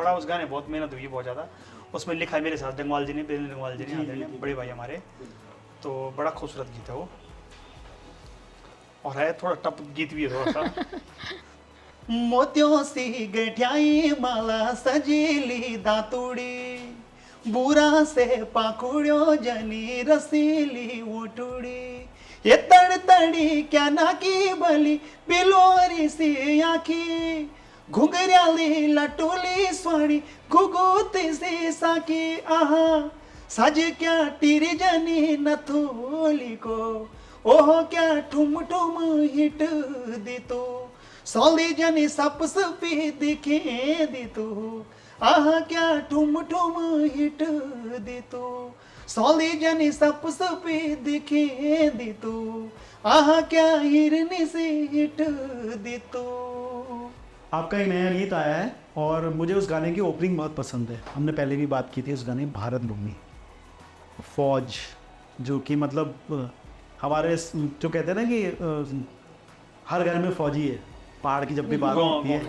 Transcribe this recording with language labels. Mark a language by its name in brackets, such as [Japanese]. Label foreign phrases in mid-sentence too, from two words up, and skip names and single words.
[Hindi] बड़ा उस गाने बहुत मेहनत हुई है, बहुत ज़्यादा। उसमें लिखा है मेरे साथ डंगवाल जी ने, बेलन डंगवाल जी ने, बड़े भाई हमारे। तो बड़ा खूबसूरत गीत है वो, और है थोड़ा टप गीत भी है थोड़ा सा। [Garhwali] मोतियों सी गठियाई माला सजीली दातुड़ी, बुरा से पाखुड़ियों जनी रसीली उठुड़ी, ये तड़तड़ी क्या ना की बली बिलोरी सी आखी, घुघरियाली लटूली स्वाणी घुघुती सी साकी, आहा सज क्या टीरी जनी नथुली को, ओह क्या ठुम ठुम हिट दी तू, सौली जनी सप सपी दिखे दी तू, आह क्या ठुम ठुम हिट दी तू, सौली जनी सप सपी दिखे दी तू, आह क्या हिरनी से हिट दी तू। [Hindi] आपका एक नया गीत आया है और मुझे उस गाने की ओपनिंग बहुत पसंद है। हमने पहले भी बात की थी उस गाने भारत भूमि, फौज, जो कि मतलब हमारे जो कहते हैं ना कि हर घर में फौजी है, पहाड़ की जब भी बात होती है।